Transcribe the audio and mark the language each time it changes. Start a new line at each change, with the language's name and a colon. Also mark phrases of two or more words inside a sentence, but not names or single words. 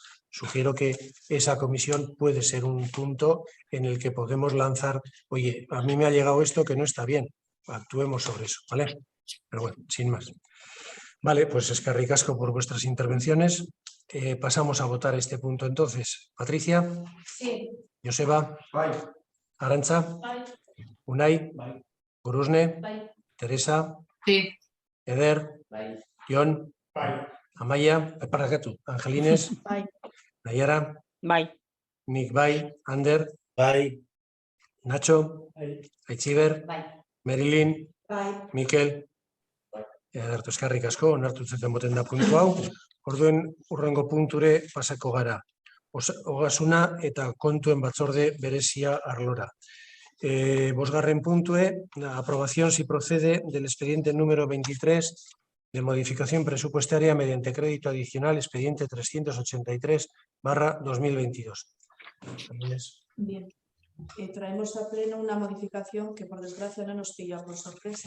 Spanish: Sugiero que esa comisión puede ser un punto en el que podemos lanzar, oye, a mí me ha llegado esto que no está bien, actuemos sobre eso, ¿vale? Pero bueno, sin más. Vale, pues es que ricasco por vuestras intervenciones. Pasamos a votar este punto entonces. Patricia. Sí. Joseba.
Basque: Bai. Arantza. Bai. Unai. Bai. Gurusne. Bai. Teresa.
Spanish: Sí,
Basque: Eder. Bai. Jon. Bai. Amaia. Parrakatu. Angelines. Bai. Nayara. Bai. Nik bai. Ander. Bai. Nacho. Bai. Aitziber. Bai. Marilyn. Bai. Mikel. Edertu eskerrik asko, onartu zuten boten da puntu hau. Orduen urrengo punture pasako gara. Ogasuna eta kontuen batzorde berezia arlora. Bosgarren puntue,
Spanish: la aprobación si procede del expediente número 23 de modificación presupuestaria mediante crédito adicional, expediente 383/2022. Bien. Traemos a pleno una modificación que por desgracia no nos pilla por sorpresa.